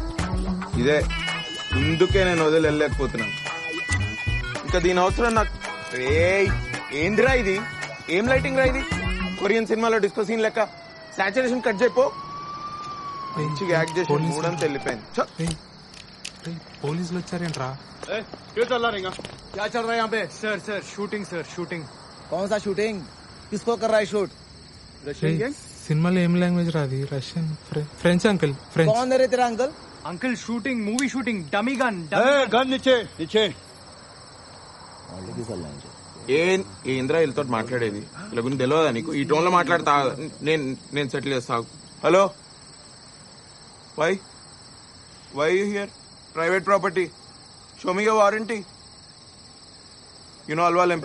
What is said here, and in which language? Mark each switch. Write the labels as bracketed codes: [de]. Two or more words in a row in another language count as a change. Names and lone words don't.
[te] ఇదే ఇందుకే నేను వదిలి వెళ్ళలేకపోతున్నాను. ఇంకా దీని అవసరం నాకు. ఏందిరా ఇది? ఏం లైటింగ్ రా ఇది? కొరియన్ సినిమాలో [en] disco scene [te] లెక్క [en] saturation cut [te] చేయపో. మంచిగా యాక్ట్ చేసి మూడంతా వెళ్ళిపోయింది. పోలీసులు వచ్చారేంట్రా? [hi] क्या चल रहा है यहाँ पे? [en] sir shooting sir shooting. [hi] कौन सा शूटिंग? किसको कर रहा है शूट? [te] సినిమాలో ఏం లాంగ్వేజ్ రాది? [en] Russian, French uncle. [te] ఫ్రెంచ్. [hi] कौन है रे तेरा अंकल? [en] uncle shooting, movie shooting, dummy gun. [hi] गन नीचे नीचे. [te] ఏంద్రా వీళ్ళతో మాట్లాడేది? ఇలా గురించి తెలియదా నీకు? ఈ టోన్ లో మాట్లాడతా. నేను సెటిల్ చేస్తా. [en] Hello, why here? Private property, show me your warranty. You know Alwal MP?